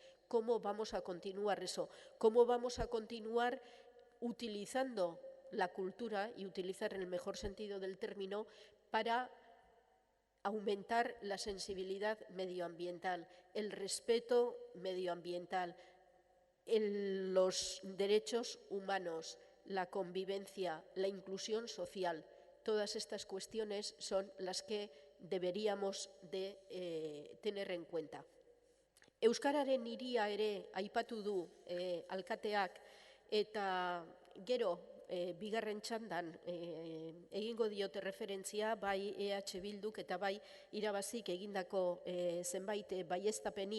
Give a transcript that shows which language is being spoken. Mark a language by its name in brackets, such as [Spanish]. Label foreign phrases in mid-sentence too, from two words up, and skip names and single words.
[Spanish] ¿Cómo vamos a continuar eso? ¿Cómo vamos a continuar utilizando la cultura y utilizar en el mejor sentido del término para aumentar la sensibilidad medioambiental, el respeto medioambiental, los derechos humanos, la convivencia, la inclusión social? Todas estas cuestiones son las que deberíamos de tener en cuenta. [Basque] Euskararen hiria ere aipatu du alkateak, eta gero bigarren txandan egingo diote referentzia bai EH Bilduk eta bai irabazik egindako zenbait baieztapeni.